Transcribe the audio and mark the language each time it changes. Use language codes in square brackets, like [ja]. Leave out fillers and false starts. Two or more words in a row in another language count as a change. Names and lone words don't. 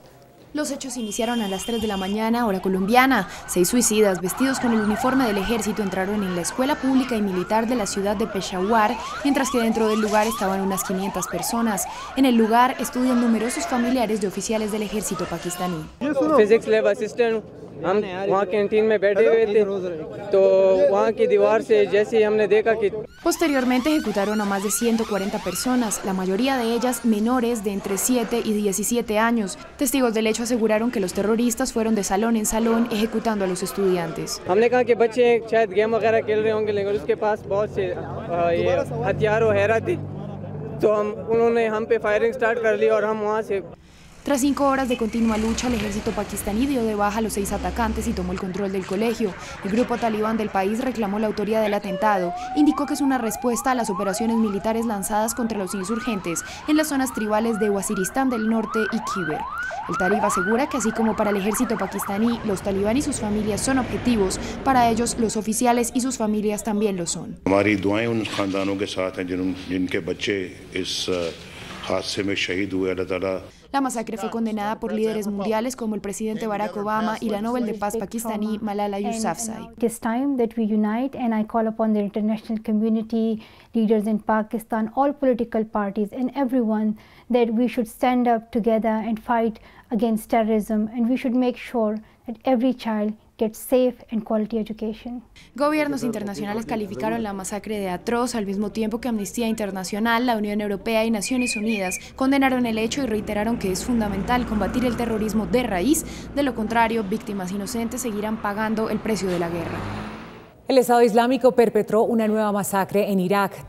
[es] Los hechos iniciaron a las 3 de la mañana, hora colombiana. 6 suicidas vestidos con el uniforme del ejército entraron en la escuela pública y militar de la ciudad de Peshawar, mientras que dentro del lugar estaban unas 500 personas. En el lugar estudian numerosos familiares de oficiales del ejército pakistaní. [en] Physics lab assistant, [ur] ہم وہاں کینٹین میں بیٹھے ہوئے تھے تو وہاں کی دیوار سے جیسے ہی ہم نے دیکھا کہ [es] Posteriormente ejecutaron a más de 140 personas, la mayoría de ellas menores de entre 7 y 17 años. Testigos del hecho aseguraron que los terroristas fueron de salón en salón ejecutando a los estudiantes. [ur] ہم نے کہا کہ بچے شاید گیم وغیرہ کھیل رہے ہوں گے لیکن اس کے پاس بہت سے ہتھیار وغیرہ تھے تو انہوں نے ہم پہ [en] firing start [ur] کر لی اور ہم وہاں سے [es] Tras 5 horas de continua lucha, el ejército pakistaní dio de baja a los 6 atacantes y tomó el control del colegio. El grupo talibán del país reclamó la autoría del atentado. Indicó que es una respuesta a las operaciones militares lanzadas contra los insurgentes en las zonas tribales de Waziristán del Norte y Khyber. El talib asegura que así como para el ejército pakistaní, los talibán y sus familias son objetivos, para ellos los oficiales y sus familias también lo son. [ur] ہماری دعائیں ان خاندانوں کے ساتھ ہیں جن کے بچے اس حادثے میں شہید ہوئے. اللہ تعالیٰ [es] La masacre fue condenada por líderes mundiales como el presidente Barack Obama y la Nobel de Paz pakistaní Malala Yousafzai. [en] It is time that we unite, and I call upon the international community, leaders in Pakistan, all political parties and everyone, that we should stand up together and fight against terrorism, and we should make sure that every child gets safe and quality education. [es] Gobiernos internacionales calificaron la masacre de atroz, al mismo tiempo que Amnistía Internacional, la Unión Europea y Naciones Unidas condenaron el hecho y reiteraron que es fundamental combatir el terrorismo de raíz. De lo contrario, víctimas inocentes seguirán pagando el precio de la guerra. El Estado Islámico perpetró una nueva masacre en Irak.